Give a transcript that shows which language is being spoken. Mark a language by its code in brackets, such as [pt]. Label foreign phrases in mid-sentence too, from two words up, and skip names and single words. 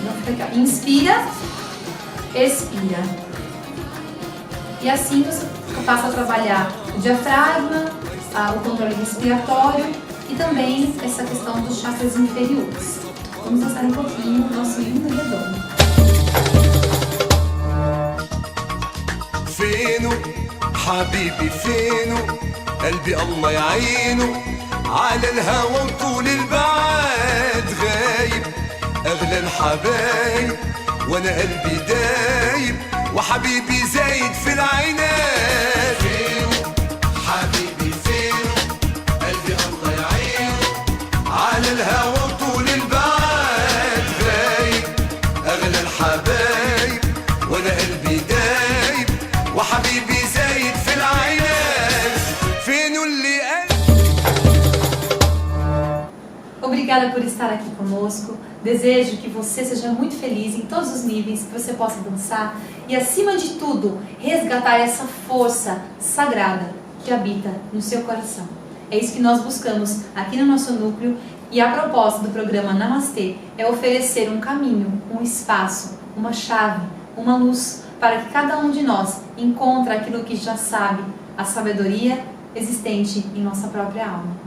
[pt] Então fica aqui, ó. Inspira, expira. E assim você passa a trabalhar o diafragma, o controle respiratório e também essa questão dos chakras inferiores. Vamos dançar um pouquinho o nosso lindo redondo. [ar] فينو حبيبي فينو قلبي الله يعينه على الهوى وطول البعاد غايب اغلى الحبايب وانا قلبي دايب وحبيبي زايد في العينات فينو حبيبي فينو قلبي الله يعينه على الهوى وطول البعاد غايب اغلى الحبايب وانا قلبي دايب وحبيبي زايد في العينات فينو اللي [pt] Obrigada por estar aqui conosco. Desejo que você seja muito feliz em todos os níveis, que você possa dançar e, acima de tudo, resgatar essa força sagrada que habita no seu coração. É isso que nós buscamos aqui no nosso núcleo e a proposta do programa Namastê é oferecer um caminho, um espaço, uma chave, uma luz para que cada um de nós encontre aquilo que já sabe, a sabedoria existente em nossa própria alma.